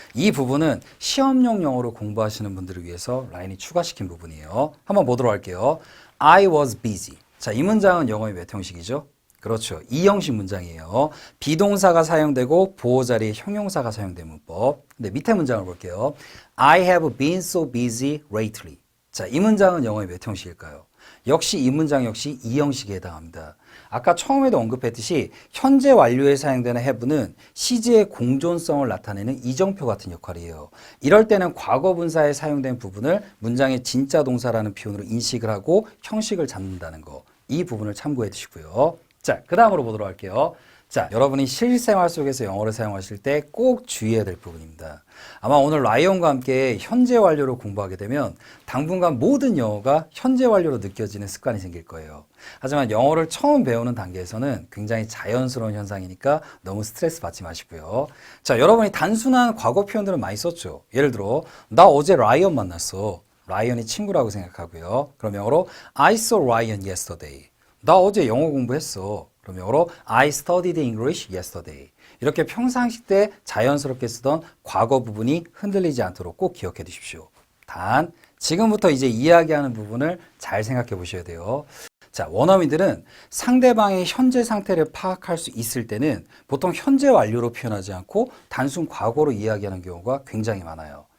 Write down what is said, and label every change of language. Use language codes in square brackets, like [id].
[ko] 이 부분은 시험용 영어로 공부하시는 분들을 위해서 라인이 추가시킨 부분이에요. 한번 보도록 할게요. [en] I was busy. [ko] 자, 이 문장은 영어의 몇 형식이죠? 그렇죠. 2형식 문장이에요. 비동사가 사용되고 보호 자리에 형용사가 사용된 문법. 근데 밑에 문장을 볼게요. [en] I have been so busy lately. [ko] 자, 이 문장은 영어의 몇 형식일까요? 역시 이 문장 역시 2형식에 해당합니다. 아까 처음에도 언급했듯이 현재 완료에 사용되는 have는 시제의 공존성을 나타내는 이정표 같은 역할이에요. 이럴 때는 과거 분사에 사용된 부분을 문장의 진짜 동사라는 표현으로 인식을 하고 형식을 잡는다는 거. 이 부분을 참고해 두시고요. 자, 그 다음으로 보도록 할게요. 자, 여러분이 실생활 속에서 영어를 사용하실 때 꼭 주의해야 될 부분입니다. 아마 오늘 라이언과 함께 현재 완료로 공부하게 되면 당분간 모든 영어가 현재 완료로 느껴지는 습관이 생길 거예요. 하지만 영어를 처음 배우는 단계에서는 굉장히 자연스러운 현상이니까 너무 스트레스 받지 마시고요. 자, 여러분이 단순한 과거 표현들은 많이 썼죠. 예를 들어, 나 어제 라이언 만났어. 라이언이 친구라고 생각하고요. 그럼 영어로 [en] I saw Ryan yesterday. [ko] 나 어제 영어 공부했어. 그럼 영어로 [en] I studied English yesterday. [ko] 이렇게 평상시 때 자연스럽게 쓰던 과거 부분이 흔들리지 않도록 꼭 기억해 두십시오. 단 지금부터 이제 이야기하는 부분을 잘 생각해 보셔야 돼요. 자, 원어민들은 상대방의 현재 상태를 파악할 수 있을 때는 보통 현재 완료로 표현하지 않고 단순 과거로 이야기하는 경우가 굉장히 많아요.